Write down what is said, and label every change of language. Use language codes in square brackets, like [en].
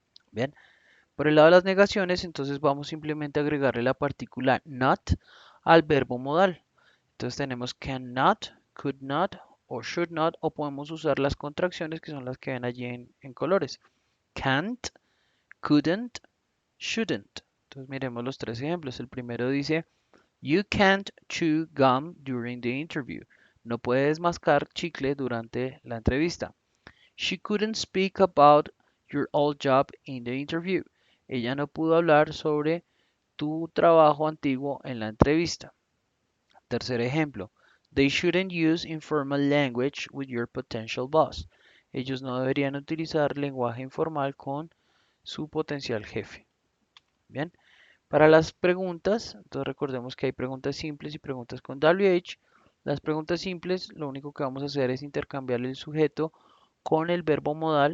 [es] Bien, por el lado de las negaciones, entonces vamos simplemente a agregarle la partícula not al verbo modal. Entonces tenemos cannot, could not o should not, o podemos usar las contracciones que son las que ven allí en colores. [en] Can't, couldn't, shouldn't. [es] Entonces miremos los tres ejemplos. El primero dice, [en] You can't chew gum during the interview. [es] No puedes mascar chicle durante la entrevista. [en] She couldn't speak about your old job in the interview. [es] Ella no pudo hablar sobre tu trabajo antiguo en la entrevista. Tercer ejemplo. [en] They shouldn't use informal language with your potential boss. [es] Ellos no deberían utilizar lenguaje informal con su potencial jefe. Bien. Para las preguntas, entonces recordemos que hay preguntas simples y preguntas con WH. Las preguntas simples, lo único que vamos a hacer es intercambiar el sujeto con el verbo modal.